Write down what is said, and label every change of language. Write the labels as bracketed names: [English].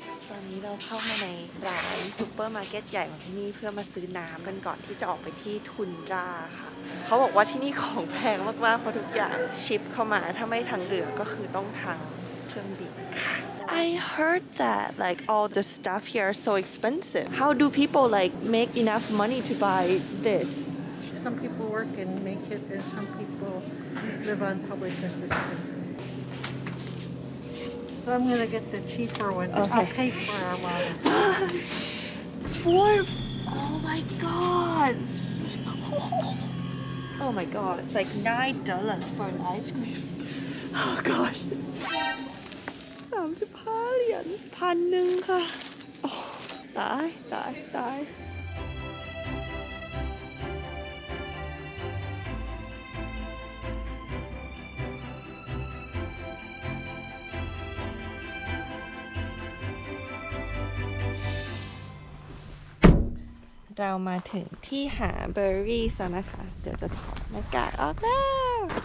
[Thai] ตอนนี้เราเข้ามาในร้านซูเปอร์มาร์เก็ตใหญ่ของที่นี่เพื่อมาซื้อน้ำกันก่อนที่จะออกไปที่ทุนราค่ะเขาบอกว่าที่นี่ของแพงมากๆเพราะทุกอย่างชิปเข้ามาถ้าไม่ทางเรือก็คือต้องทางเครื่องบินค่ะ [English] I heard that like all the stuff here are so expensive. How do people like make enough money to buy this? Some people work and make it, and some people live on public assistance. So I'm gonna get the cheaper one. Okay. I'll pay for our water. Oh my god. Oh my god. It's like $9 for an ice cream. Oh gosh. [Thai] 35 เหรียญ1,000ค่ะโอ้ตาย เรามาถึงที่หาเบอร์รี่แล้วนะคะเดี๋ยวจะถอดหน้ากากออกแล้ว